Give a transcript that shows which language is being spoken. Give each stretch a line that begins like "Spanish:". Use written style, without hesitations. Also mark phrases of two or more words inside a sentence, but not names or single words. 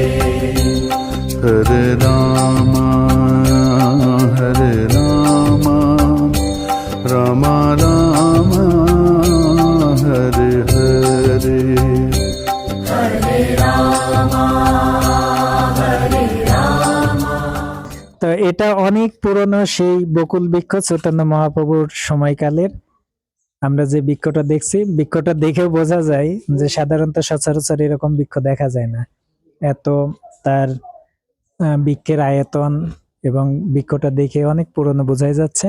Sanskrit: Hare Rama, Rama Rama, Hare Hare, Hare Rama, Hare Rama.
Bangla: তো এটা অনেক পুরনো সেই বকুল বৃক্ষ, চৈতন্য মহাপ্রভুর সময়কালের। আমরা যে বৃক্ষটা দেখছি, বৃক্ষটা দেখেও বোঝা যায় যে সাধারণত সচরাচর এরকম বৃক্ষ দেখা যায় না, এত তার বৃক্ষের আয়তন এবং বৃক্ষটা দেখে অনেক পুরনো বোঝাই যাচ্ছে।